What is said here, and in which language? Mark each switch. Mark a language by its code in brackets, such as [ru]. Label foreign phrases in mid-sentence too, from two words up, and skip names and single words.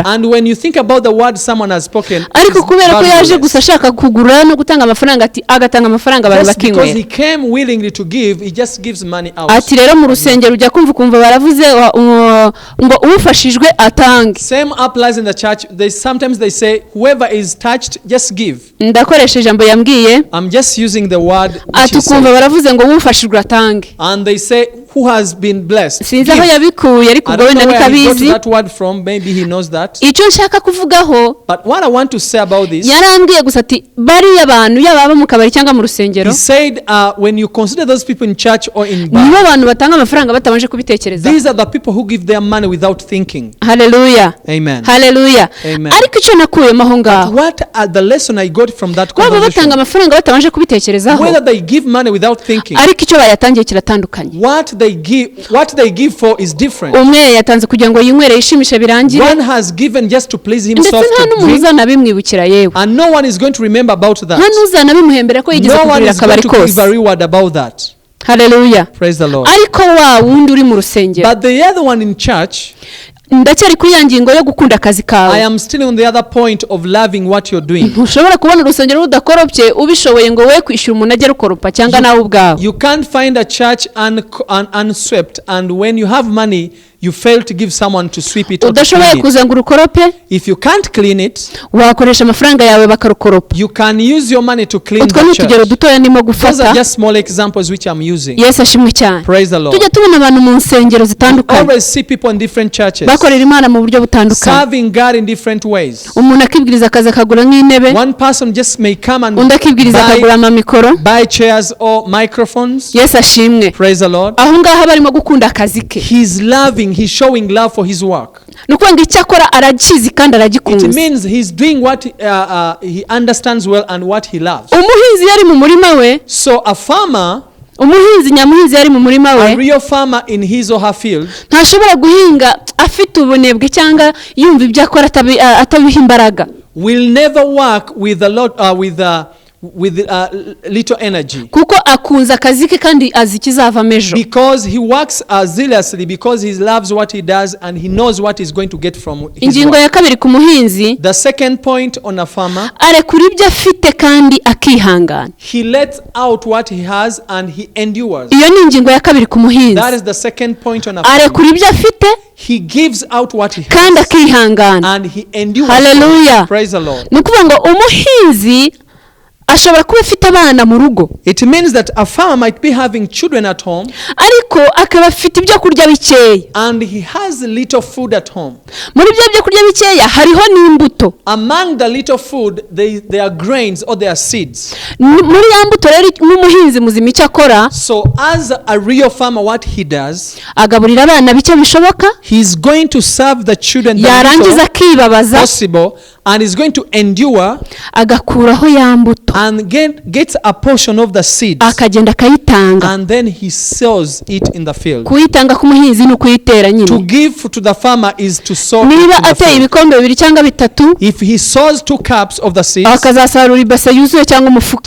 [en] And when you think about the word someone has spoken. [rw] Ariko kubera ko yaje gusa ashaka kugura no gutanga amafaranga ati agatanga amafaranga abantu bakinwe. [en] Because he came willingly to give he just gives money out. [rw] Ati rero mu rusengero ujya kumva baravuze ngo ufashijwe atange. [en] Same applies in the church. Sometimes they say whoever is touched just give. [rw] Ndakoresha ijambo yambwiye. [en] I'm just using the word. [rw] Ati kumva baravuze ngo ufashijwe atange. [en] And they say who has been blessed. [rw] Sinzi aho yabikuye ariko ubwo wenda bikabizi. [en] That word from maybe he knows that. [rw] Icyo nshaka kuvugaho. [en] But what I want to say about this. [rw] Yarambwiye gusa ati bari abantu yababa mu kabari cyangwa mu rusengero. [en] He said when you consider those people in church or in bar. [rw] Nibo abantu batanga amafaranga batabanje kubitekereza. [en] These are the people who give their money without thinking. Hallelujah. Amen. Hallelujah. Amen. [rw] Ariko icyo nakuyemo aho ngaho. [en] What are the lesson I got from that conversation? [rw] Baba batanga amafaranga batabanje kubitekerezaho. [en] Whether they give money without thinking. [rw] Ariko icyo bayatangiye kiratandukanye. [en] What they give for is different. [rw] Umwe yatanze kugira ngo yinywere yishimishe birangire. [en] One has given just to please himself to drink. And no one is going to remember about that. No one is going to give a reward about that. Hallelujah. Praise the Lord. [rw] Ariko wa wundi uri mu rusengero. [en] But the other one in church. [rw] Ndacyari kuri ya ngingo yo gukunda akazi kawe. [en] I am still on the other point of loving what you're doing. [rw] Ntushobora kubona urusengero rudakoropye ubishoboye ngo we kwishyura umuntu ajye rukoropa cyangwa nawe ubwawe. [en] You can't find a church unswept and when you have money you fail to give someone to sweep it. [rw] Udashoboye kuza ngo urukorope. [en] If you can't clean it, [rw] wakoresha amafaranga yawe bakarukoropa. [en] You can use your money to clean the church. [rw] Utugero dutoya ndimo gufata. [en] Those are just small examples which I'm using. Yes, [rw] ashimwe cyane. [en] Praise the Lord. [rw] Tujya tubona abantu mu nsengero zitandukanye. [en] Always see people in different churches. [rw] Bakorera Imana mu buryo butandukanye. [en] Serving God in different ways. [rw] Umuntu akibwiriza akazi akagura nk'intebe. [en] One person just may come and [rw] undi akibwiriza akagura amamikoro. [en] Buy chairs or microphones. [rw] Yes, ashimwe. [en] Praise the Lord. [rw] Aho ngaho barimo gukunda akazi ke. [en] He's showing love for his work. [rw] Nuko ngo icyakora aragizi kandi aragikunze. [en] It means he's doing what he understands well and what he loves. [rw] Umuhinzi yari mu murima we. [en] So a farmer [rw] umuhinzi nyamuhinzi yari mu murima [en] A [rw] we [en] real farmer in his or her field [rw] ntashobora guhinga afite ubunebwe cyangwa yumva ibyo akora atabiha imbaraga. [en] will never work with a lot with little energy, [rw] kuko akunze akazi ke kandi azi ikizavamo ejo, [en] because he works zealously, because he loves what he does and he knows what he's going to get from his [rw] ingingo [en] work. [rw] ya kabiri ku muhinzi, [en] The second point on a farmer, [rw] arekura ibyo afite kandi akihangana. [en] he lets out what he has and he endures. [rw] Iyo ni ingingo ya kabiri ku muhinzi, [en] That is the second point on a farmer. [rw] arekura ibyo afite [en] He gives out what he [rw] kandi [en] has [rw] akihangana. [en] and he endures. Hallelujah. Praise the Lord. [rw] Ni ukuvuga ngo umuhinzi ashobora kuba afite abana mu rugo, [en] It means that a farmer might be having children at home [rw] ariko akaba afite ibyo kurya bikeya. [en] and he has little food at home. [rw] Muri byo kurya bikeya hariho n'imbuto. [en] Among the little food, there are grains or there are seeds. [rw] Muri ya mbuto rero n'umuhinzi muzima icyo akora, [en] So as a real farmer, what he does, [rw] agaburira abana bike bishoboka, [en] he's going to serve the children the [rw] yarangiza [en] little [rw] akibabaza, [en] possible, and is going to endure [rw] agakuraho ya mbuto, [en] and gets a portion of the seeds, [rw] akagenda akayitanga. [en] and then he sells it in the field. [rw] Kuyitanga k'umuhinzi ni ukuyitera [en] To [rw] nyine. [en] give to the farmer is to sow it [rw] Niba [en] in the [rw] ateye [en] field. [rw] ibikombe 2 cyangwa 3, [en] If he sows 2 cups of the seeds, [rw] akazasarura ibase yuzuye cyangwa umufuka,